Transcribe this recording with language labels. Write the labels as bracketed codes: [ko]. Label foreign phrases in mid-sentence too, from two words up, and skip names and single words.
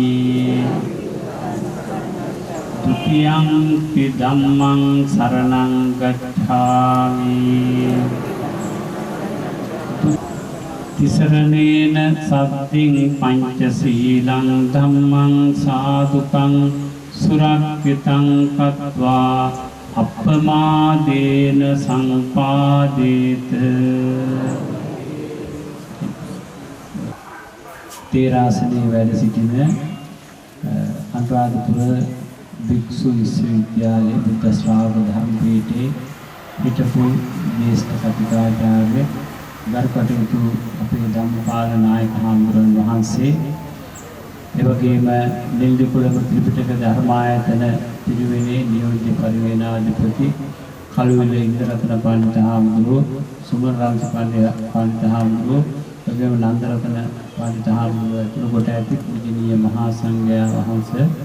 [pi] ဒုတိယံ පි ධම්මං සරණං ගච්ඡාමි තිසරණේන සද්ධින් පංචශීලං ධම්මං සාදුකං සුරක්ෂිතං කତ୍වා අප්පමාදේන සංපාදේත [si] තේරාසනේ වැඩ සිටින අනුරාධපුර භික්ෂු විශ්වවිද්‍යාලයේ බුද්ධ ශ්‍රාවක ධර්ම පීඨයේ හිටපු ජ්‍යෙෂ්ඨ කතිකාචාර්ය ගරුකටයුතු අපේ ධම්මපාල නායක හාමුදුරන් වහන්සේ එවැගේම නිල්දිකුලම ත්‍රිපිටක ධර්මායතන පිරිවෙනේ නියෝජ්‍ය පරිවේනාධිපති කළුවිල ඉන්දරතන පඬිත හාමුදුරුවෝ සුමන රාජ පඬිත හාමුදුරුවෝ එවැගේම නන්දරතන පඬිත හාමුදුරුවෝ ඇතුළු කොට ඇති පූජනීය මහා සංඝයා වහන්සේ